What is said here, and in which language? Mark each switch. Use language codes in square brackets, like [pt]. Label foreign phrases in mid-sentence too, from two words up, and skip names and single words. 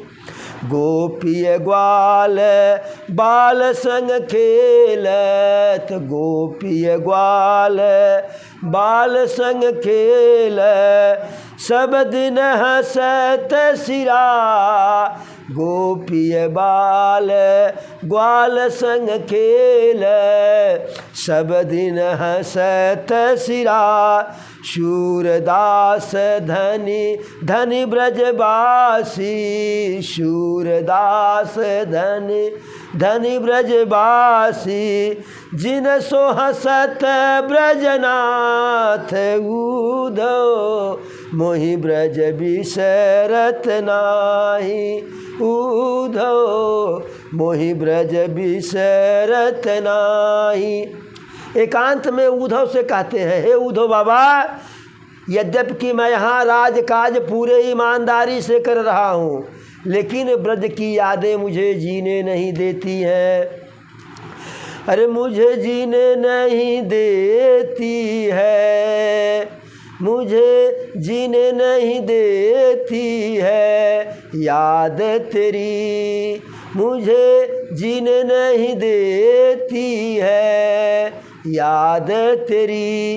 [bra] गोपीय ग्वाल बाल संग खेलत, गोपीय ग्वाल बाल संग खेल, सब दिन हंसत सिरा। गोपीय बाल ग्वाल संग खेल, सब दिन हंसत सिरा। शूरदास धनी धनी ब्रजवासी, शूरदास धनी धनी ब्रजवासी, जिन सो हसत ब्रजनाथ, उद्धव मोहि ब्रज बिसरत नाही, उद्धव मोहि ब्रज बिसरत नाही। [hi] एकांत में उद्धव से कहते हैं, हे उद्धव बाबा, यद्यपि मैं यहाँ राजकाज पूरे ईमानदारी से कर रहा हूँ, लेकिन ब्रज की यादें मुझे जीने नहीं देती हैं। अरे मुझे जीने नहीं देती है, मुझे जीने नहीं देती है याद तेरी, मुझे जीने नहीं देती है याद तेरी।